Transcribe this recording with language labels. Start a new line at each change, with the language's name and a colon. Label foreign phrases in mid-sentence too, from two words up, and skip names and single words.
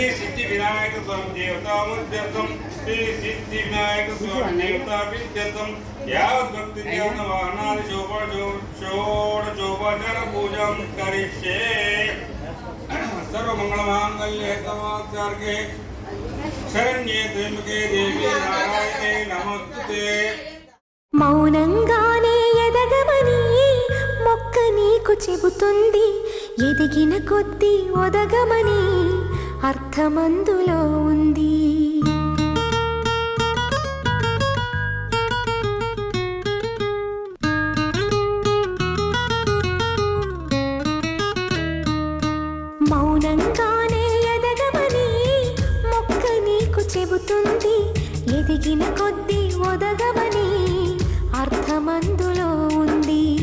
Sanskrit: सिद्धि विनायक स्वामी देवता मूर्त्यर्थं श्री सिद्धि विनायक स्वामी देवता विद्यर्थं यावत् भक्ति ध्यान वाहनादि षोडशोपचार पूजां करिष्ये सर्वमंगलमांगल्ये तवाचार्ये शरण्ये त्र्यंबके देवी नारायणे नमोस्तुते
Telugu: మౌనంగానే ఎదగమని మొక్క నీకు చెబుతుంది ఎదిగిన కొద్దీ ఒదగమని అర్థమందులో ఉంది మౌనంగానే ఎదగమని మొక్క నీకు చెబుతుంది ఎదిగిన కొద్దీ ఒదగమని అర్థమందులో ఉంది